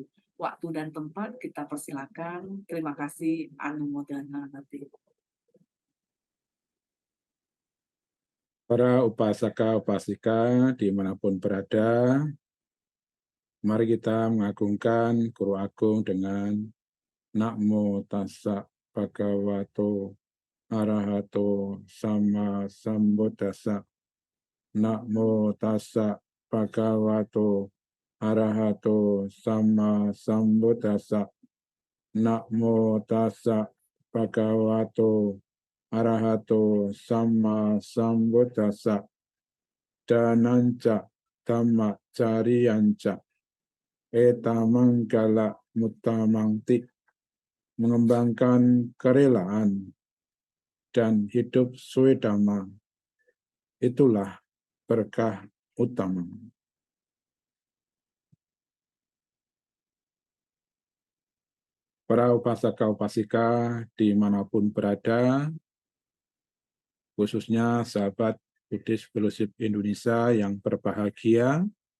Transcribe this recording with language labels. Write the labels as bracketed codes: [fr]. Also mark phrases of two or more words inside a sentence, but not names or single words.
[id] Waktu dan tempat kita persilakan. Terima kasih. Anumodana nanti. Para upasaka upasika dimanapun berada, mari kita mengagungkan Guru Agung dengan [pi] Namo Tassa Bhagavato Arahato Sama Sambuddhassa. Namo Tassa Bhagavato Arahato Sama Sambuddhassa. Namo Tassa Bhagavato Arahato Sama Sambuddhassa. Dananca Dhamma Cariyanca Etamanggala Mutamangti, [id] mengembangkan kerelaan dan hidup swedama, itulah berkah utama. Para upasaka-upasika dimanapun berada, khususnya sahabat Buddhist Fellowship Indonesia yang berbahagia,